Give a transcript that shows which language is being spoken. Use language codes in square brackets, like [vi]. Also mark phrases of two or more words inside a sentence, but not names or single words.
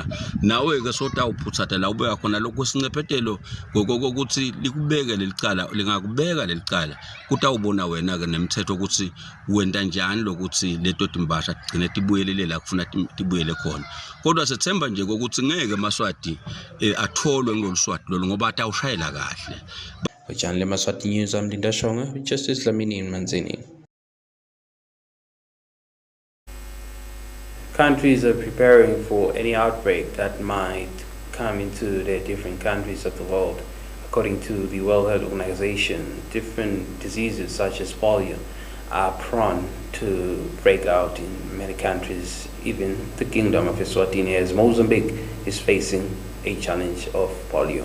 [ss] Nawe ke sotawuphuthatha la ubeka khona lokho sincephethelo ngokokuthi likubeke lelicala lingakubeka lelicala kutawubona wena ke nemthetho ukuthi wenda njani lokuthi leto timbasha gcine tibuyelele la kufuna tibuyele khona. Kodwa sethemba nje ukuthi ngeke Maswati atholwe ngoluswati lolu ngoba atawushayela kahle. [en] Ujani Yemaswati News, I'm Linda Shonga with Justice Lamini Manzini. countries are preparing for any outbreak that might come into their different countries of the world. According to the World Health Organization, different diseases such as polio are prone to break out in many countries, even the Kingdom of Eswatini, as Mozambique is facing a challenge of polio.